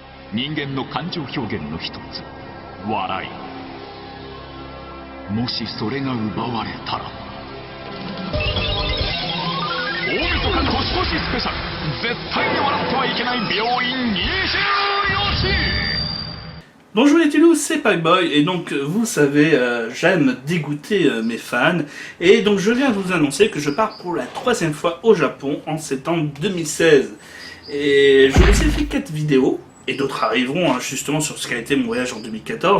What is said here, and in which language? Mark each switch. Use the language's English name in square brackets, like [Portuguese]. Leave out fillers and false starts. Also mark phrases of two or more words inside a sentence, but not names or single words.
[Japanese] 人間の感情表現の一つ、笑い。もしそれが奪われたら、大晦日年越しスペシャル、絶対に笑ってはいけない病院24時。 [French] Bonjour les Toulouse, c'est Pacboy, et donc vous savez, j'aime dégoûter mes fans, et donc je viens vous annoncer que je pars pour la 3e fois au Japon en septembre 2016. Et je vous ai fait 4 vidéos, et d'autres arriveront justement sur ce qu'a été mon voyage en 2014.